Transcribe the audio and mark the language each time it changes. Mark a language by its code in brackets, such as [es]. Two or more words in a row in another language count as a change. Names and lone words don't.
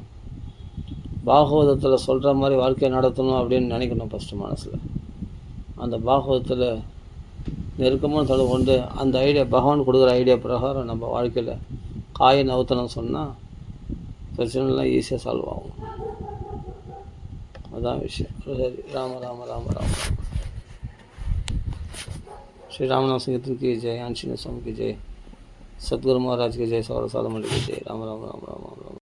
[ta] பாகவதத்தில் சொல்கிற மாதிரி வாழ்க்கையை நடத்தணும் அப்படின்னு நினைக்கணும் ஃபஸ்ட்டு மனசில். அந்த பாகவதத்தில் நெருக்கமான தொடர்பு கொண்டு அந்த ஐடியா, பகவான் கொடுக்குற ஐடியா பிரகாரம் நம்ம வாழ்க்கையில் காயை நவுத்தணும் சொன்னால் பிரச்சனைலாம் [en] easily solve [ta] ஆகும். அதான் விஷயம். சரி, [hi] ராம ராம ராம ராம श्री रामनाम संकीर्तन की जय, आंशीन स्वामी की जय, सतगुरु महाराज की जय, सौर साधु मंडली की जय। राम राम राम राम राम।